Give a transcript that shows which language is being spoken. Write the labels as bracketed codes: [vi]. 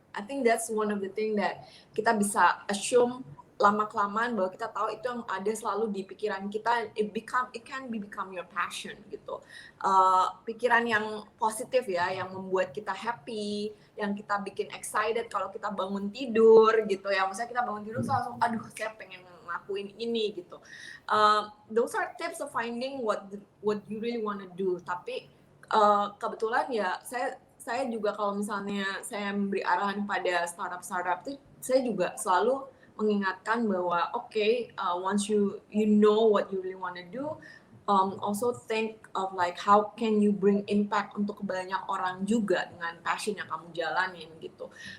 [en] I think that's one of the thing that [id] kita bisa assume lama-kelamaan bahwa kita tahu itu yang ada selalu di pikiran kita, [en] it can become your passion [id] gitu. Pikiran yang positif ya, yang membuat kita happy, yang kita bikin excited kalau kita bangun tidur gitu ya. Misalnya kita bangun tidur langsung, aduh saya pengen ngelakuin ini gitu. [en] Those are tips of finding what you really want to do. [id] Tapi kebetulan ya saya juga kalau misalnya saya memberi arahan pada startup itu, saya juga selalu mengingatkan bahwa [en] once you know what you really want to do, also think of like how can you bring impact [id] untuk banyak orang juga dengan passion yang kamu jalanin gitu.